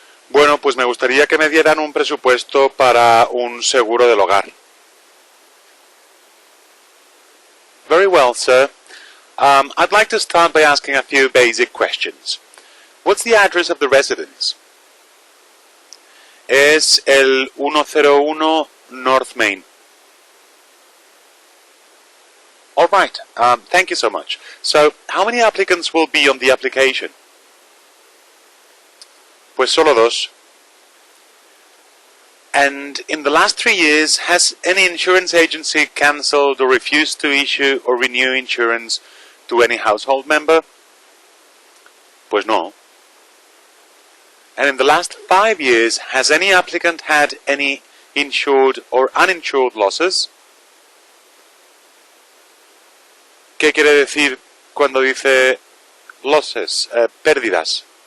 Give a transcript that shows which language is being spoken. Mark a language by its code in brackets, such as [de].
[es] Bueno, pues me gustaría que me dieran un presupuesto para un seguro del hogar. [en] Very well, sir. I'd like to start by asking a few basic questions. What's the address of the residence? Es el 101 North Main. All right. Thank you so much. So, how many applicants will be on the application? [es] Pues solo dos. [en] And in the last 3 years, has any insurance agency cancelled or refused to issue or renew insurance to any household member? Pues no. And in the last 5 years, has any applicant had any insured or uninsured losses? [es] ¿Qué quiere decir cuando dice losses, pérdidas?